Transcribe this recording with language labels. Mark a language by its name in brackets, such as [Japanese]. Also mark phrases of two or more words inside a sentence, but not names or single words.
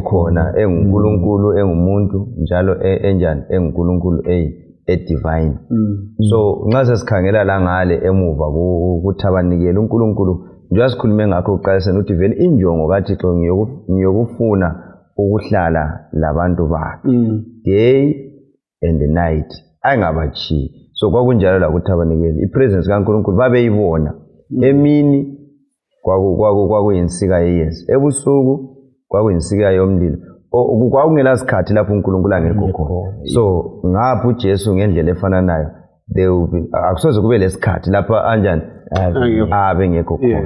[North Ndebele] khona enguNkulunkulu engumuntu njalo enjani enguNkulunkulu divine so nxa sesikhangela la ngale emuva ukuthabanikela uNkulunkulu njengoba sikhulume ngakho uqaliseni ukuthi vele injongo kaThixo ngiyokufuna ukuhlala labantu bakhe [English] day and night [North Ndebele] ayingabachiyi so kwakunjalo la kuthabanikela ipresence kaNkulunkulu babeyibona emini kwakuyinsika yeyezi ebusuku kwakuyinsika yomlilo kwakungela sikhathi lapho uNkulunkulu angekho khona so ngapha uJesu ngendlela efana nayo akusoze kube lesikhathi lapha anjani abengekho khona